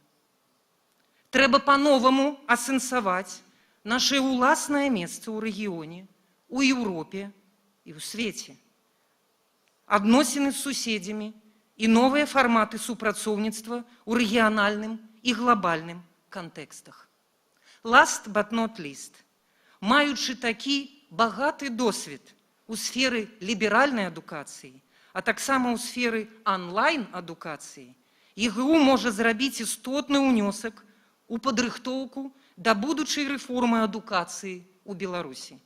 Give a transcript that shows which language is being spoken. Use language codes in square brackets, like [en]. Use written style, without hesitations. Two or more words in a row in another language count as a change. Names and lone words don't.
[be] Трэба па-новаму асэнсаваць нашае ўласнае месца ў рэгіёне, у Еўропе і ў свеце. Адносіны з суседзямі і новыя фарматы супрацоўніцтва ў рэгіянальным і глобальным кантэкстах. [en] Last but not least, [be] маючы такі багаты досвед у сферы ліберальнай адукацыі, а таксама ў сферы онлайн-адукацыі, ЕГУ можа зрабіць істотны ўнёсак у падрыхтоўку да будучай рэформы адукацыі ў Беларусі.